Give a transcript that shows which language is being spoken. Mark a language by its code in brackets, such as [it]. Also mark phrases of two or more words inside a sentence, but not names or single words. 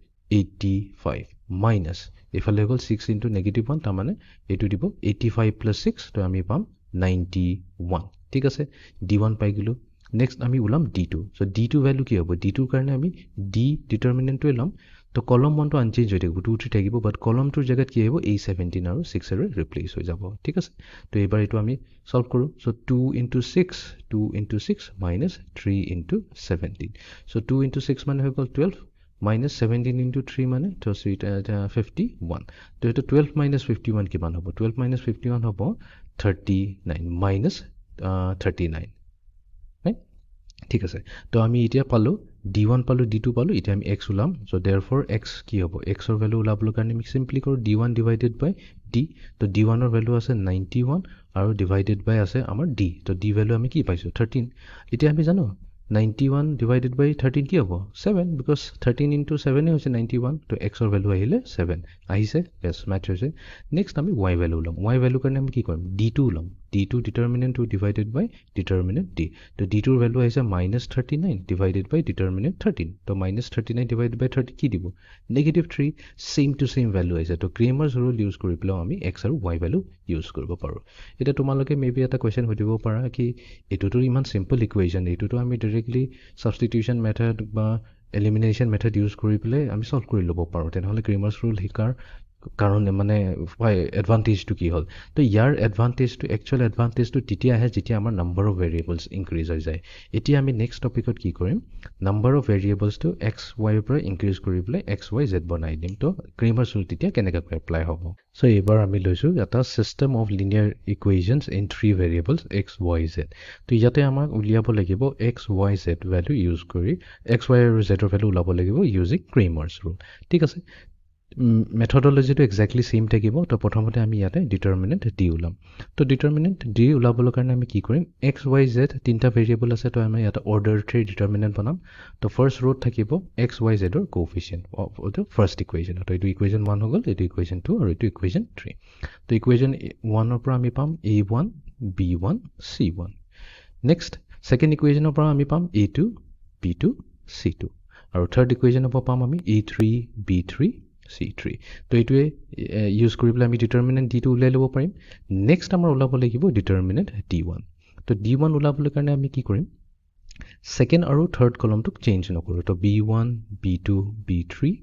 [as] 85 মাইনাস এফালে গল 6 into -1 তাৰ মানে এটো দিব 85 + 6 তো আমি পাম 91 ঠিক আছে d1 পাই গলো নেক্সট আমি উলাম d2 সো d2 ভ্যালু কি হ'ব d2 কাৰণে আমি d ডিটাৰমিনেন্টটো লম তো কলম 1 টো আনচেঞ্জ হৈ থাকিব 2 3 থাকিব বাট কলম 2 ৰ জায়গাত কি হ'ব এই 17 আৰু 6 ৰে ৰিপ্লেস হৈ যাব ঠিক আছে তো এবাৰ এটো আমি সলভ কৰো সো [en] 2 into 6 minus 3 into 17 [as] সো 2 into 6 মানে হৈ গল [en] 12 minus 17 into 3 [as] মানে তো 51 তো এটো 12 minus 51 কিমান হ'ব 12 minus 51 হ'ব [en] 39 minus 39 right [as] ঠিক আছে তো আমি এতিয়া পালো d1 পালো d2 পালো এতিয়া আমি x উলাম সো देयरफॉर x কি হ'ব x ৰ ভ্যালু উলাবলৈ কাৰণে আমি সিম্পলি কৰো d1 [en] divided by [as] d তো d1 ৰ ভ্যালু আছে 91 আৰু [en] divided by [as] আছে আমাৰ d তো d ভ্যালু আমি কি পাইছো 13 এতিয়া আমি জানো [en] 91 divided by 13 [as] কি হ'ব 7 because 13 into 7 হৈছে 91 তো x ৰ ভ্যালু আহিলে 7 আহিছে [en] yes match [as] হৈছে next আমি y ভ্যালু উলাম y ভ্যালু কাৰণে আমি কি কৰিম d2 উলাম [en] d2 determinant 2 divided by determinant d [as] তো d2 ৰ ভ্যালু আহিছে [en] -39 divided by determinant 13 [as] তো [en] -39 divided by 30 [as] কি দিব -3 [en] same to same [as] ভ্যালু আহিছে তো Cramer's rule ইউজ কৰি পেলাও আমি x আৰু y ভ্যালু ইউজ কৰিব পাৰো এটা তোমালোকে মেবি এটা কোৱেশ্চন সুধিব পাৰা কি এটোটো ইমান সিম্পল ইকুৱেচন এটোটো আমি ডাইৰেক্টলি [en] substitution method [as] বা [en] elimination method [as] ইউজ কৰি পেলে আমি সলভ কৰি লব পাৰো তেনেহলে Cramer's rule হিকাৰ কাৰণ মানে এডভান্টেজটো কি হল তো ইয়াৰ এডভান্টেজটো [en] actual advantage [as] তেতিয়া আহে যেতিয়া আমাৰ [en] number of variables increase [as] হৈ যায় এতিয়া আমি [en] next topic [as] কি কৰিম [en] number of variables two [as] x y ৰ পৰা ইনক্ৰিজ কৰি পেলে x y z বনাই দিম তো Cramer's rule তেতিয়া কেনেকৈ এপ্লাই হ'ব সো এবাৰ আমি লৈছো এটা [en] system of linear equations in 3 variables [as] x y z তো ইয়াতে আমাক উলিয়াব লাগিব x y z ভ্যালু ইউজ কৰি x y আৰু z ৰ ভ্যালু উলাব লাগিব [en] using Cramer's rule [as] ঠিক আছে মেথডলজিটো [en] exactly same [as] থাকিব তো প্ৰথমতে আমি ইয়াতে ডিটাৰমিনেন্ট d উলাম তো ডিটাৰমিনেন্ট d উলাবলৈ কাৰণে আমি কি কৰিম x y z তিনটা ভেৰিয়েবল আছে তো আমি ইয়াতে অৰ্ডাৰ 3 ডিটাৰমিনেন্ট বনাম তো [en] first row [as] থাকিব x y z ৰ [en] coefficient of the first equation [as] তো এইটো ইকুৱেচন 1 হৈ গল এইটো ইকুৱেচন 2 আৰু এইটো ইকুৱেচন 3 তো ইকুৱেচন 1 ৰ পৰা আমি পাম a1 b1 c1 [en] next second equation [as] পৰা আমি পাম a2 b2 c2 আৰু [en] third equation [as] পৰা পাম আমি a3 b3 C3 তো এইটোৱে ইউজ কৰি পেলাই আমি ডিটাৰমিনেন্ট d টো উলাই লব পাৰিম নেক্সট আমাৰ উলাব লাগিব ডিটাৰমিনেন্ট d1 তো d1 উলাবলৈ কাৰণে আমি কি কৰিম সেকেন্ড আৰু থাৰ্ড কলমটোক চেঞ্জ নকৰো তো b1 b2 b3